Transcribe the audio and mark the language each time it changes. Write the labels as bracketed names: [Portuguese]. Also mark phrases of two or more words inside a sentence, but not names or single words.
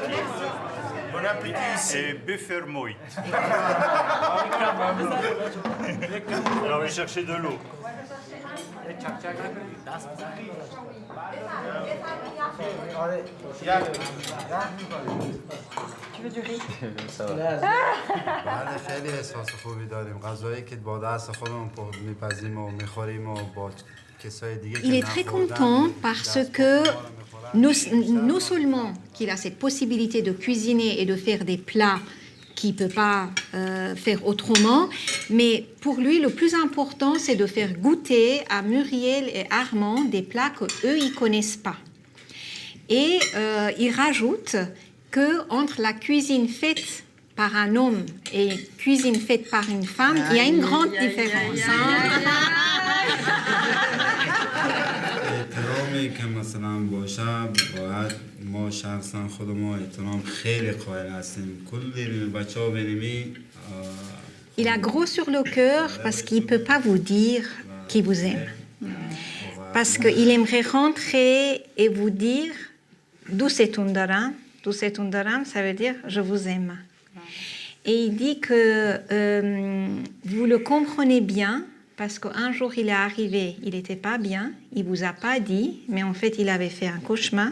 [French] Bon appétit. Et befermoit. Alors, on va chercher de l'eau. Tu veux du riz? [Persian] خیلی احساس خوبی داریم. غذایی که با دست خودمون میپزیم و میخوریم و با کسای دیگه. [French] Il est très content parce que non seulement qu'il a cette possibilité de cuisiner et de faire des plats qu'il ne peut pas faire autrement, mais pour lui, le plus important, c'est de faire goûter à Muriel et Armand des plats qu'eux, ils ne connaissent pas. Et il rajoute qu'entre la cuisine faite par un homme et cuisine faite par une femme, il y a une grande différence. [Persian] احترامی که مثلا باشه باید ما شخصا خود ما احترام خیلی قائل هستیم کلی بچه‌ها بنیمی. [French] Il a gros sur le cœur parce qu'il ne peut pas vous dire qu'il vous aime. Parce qu'il aimerait rentrer et vous dire d'où c'est Undaram. D'où c'est Undaram, ça veut dire je vous aime. Et il dit que vous le comprenez bien parce qu'un jour il est arrivé, il n'était pas bien, il ne vous a pas dit, mais en fait il avait fait un cauchemar.